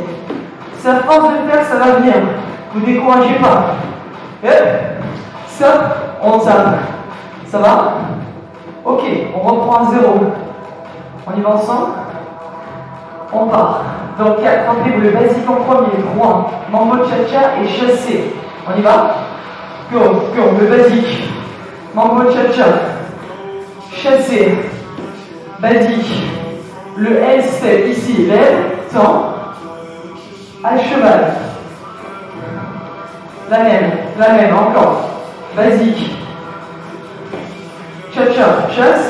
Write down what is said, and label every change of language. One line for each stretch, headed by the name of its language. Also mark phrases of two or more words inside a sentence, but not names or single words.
French: C'est à force de le faire, ça va venir. Ne vous découragez pas. Stop, on tape. Ça va? Ok, on reprend à 0. On y va ensemble? On part. Donc 4, rappelez-vous le basique en premier. 3, mambo cha-cha et chassé. On y va? Go, le basique. Mambo cha-cha. Chassé. Basique. Le L step ici. Lève. Temps. À cheval. La même. Encore. Basique. Cha-cha. Chasse.